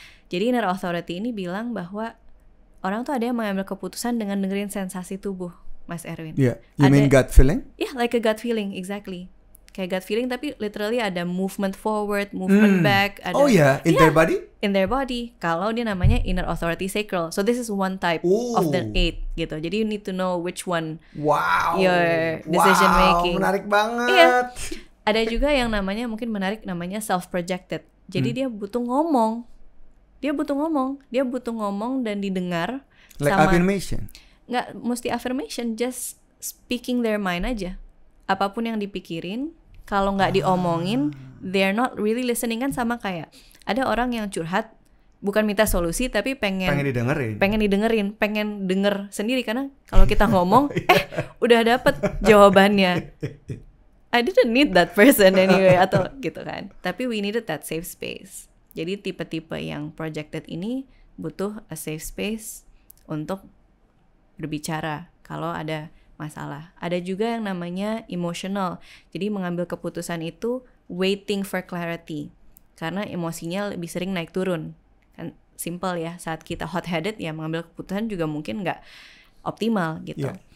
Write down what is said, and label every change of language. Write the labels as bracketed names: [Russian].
[Indonesian] Jadi inner authority ini bilang bahwa orang tuh ada yang mengambil keputusan dengan dengerin sensasi tubuh, Mas Erwin. [English] Yeah, you mean gut feeling? Yeah, like a gut feeling, exactly. [Indonesian] Kayak [English] gut feeling [Indonesian] tapi literally ada [English] movement forward, movement back. [Indonesian] Ada, [English] in their body? In their body. [Indonesian] Kalau dia namanya inner authority sacral. [English] So this is one type of the 8 [Indonesian] gitu. Jadi [English] you need to know which one your decision making. [Indonesian] Menarik banget. Iya. Ada juga yang namanya mungkin menarik namanya self-projected. Jadi dia butuh ngomong. Dia butuh ngomong dan didengar. [English] Like [Indonesian] sama, [English] affirmation? [Indonesian] Nggak mesti [English] affirmation, just speaking their mind [Indonesian] aja. Apapun yang dipikirin, kalau nggak diomongin, [English] they're not really listening. [Indonesian] Kan sama kayak ada orang yang curhat, bukan minta solusi tapi pengen didengerin, pengen denger sendiri. Karena kalau kita ngomong, udah dapet jawabannya. [English] I didn't need that person anyway [Indonesian] atau gitu kan. Tapi [English] we needed that safe space. [Indonesian] Jadi tipe-tipe yang projected ini butuh [English] a safe space [Indonesian] untuk berbicara kalau ada masalah. Ada juga yang namanya emotional. Jadi mengambil keputusan itu [English] waiting for clarity. [Indonesian] Karena emosinya lebih sering naik turun. Kan simple ya, saat kita hot-headed ya mengambil keputusan juga mungkin nggak optimal gitu.